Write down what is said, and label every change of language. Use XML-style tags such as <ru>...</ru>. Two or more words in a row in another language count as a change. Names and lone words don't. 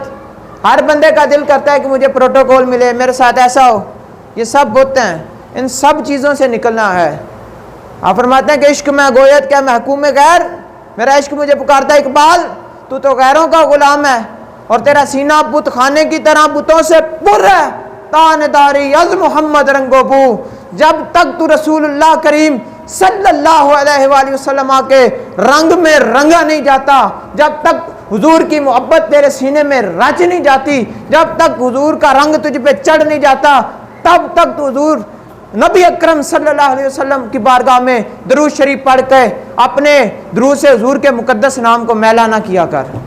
<ur>ہر بندے کا دل کرتا ہے کہ مجھے پروٹوکول ملے، میرے ساتھ ایسا ہو. یہ سب بت ہیں، ان سب چیزوں سے نکلنا ہے. آپ فرماتے ہیں کہ</ur> <fa>عشق میں گوید کیا محکوم غیر،</fa> <ur>میرا عشق مجھے پکارتا ہے اقبال تو غیروں کا غلام ہے، اور تیرا سینہ بت خانے کی طرح بتوں سے پر ہے.</ur> <fa>تان داری از محمد رنگو بو،</fa> <ur>جب تک تو رسول اللہ کریم</ur> <ar>صلی اللہ علیہ وآلہ وسلم</ar> <ur>کے رنگ میں رنگا نہیں جاتا، جب تک حضور کی محبت تیرے سینے میں رچ نہیں جاتی، جب تک حضور کا رنگ تجھ پہ چڑھ نہیں جاتا، تب تک تو حضور نبی اکرم</ur> <ar>صلی اللہ علیہ وسلم</ar> <ur>کی بارگاہ میں درود شریف پڑھ کے اپنے درود سے حضور کے مقدس نام کو میلا نہ کیا کر.</ur>